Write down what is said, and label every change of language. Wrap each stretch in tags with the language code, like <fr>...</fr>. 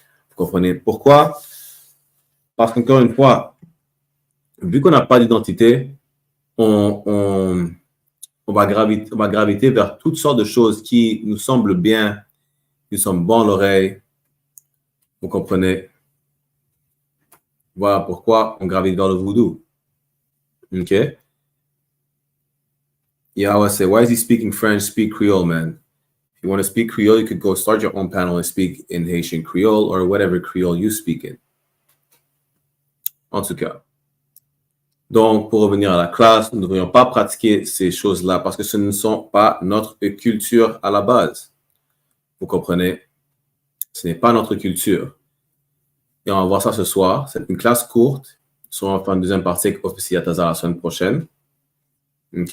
<fr>Vous comprenez pourquoi? Parce qu'encore une fois, vu qu'on n'a pas d'identité, on va graviter vers toutes sortes de choses qui nous semblent bien, qui sont bons à l'oreille. Vous comprenez? Voilà pourquoi on gravite vers le voodoo.</fr> <en>OK? Yahweh said, why is he speaking French? Speak Creole, man. If you want to speak Creole, you could go start your own panel and speak in Haitian Creole or whatever Creole you speak in.</en> <fr>En tout cas. Donc, pour revenir à la classe, nous ne devrions pas pratiquer ces choses-là parce que ce ne sont pas notre culture à la base. Vous comprenez? Ce n'est pas notre culture. Et on va voir ça ce soir. C'est une classe courte. On va faire une deuxième partie avec officier Atazar la semaine prochaine. OK?</fr>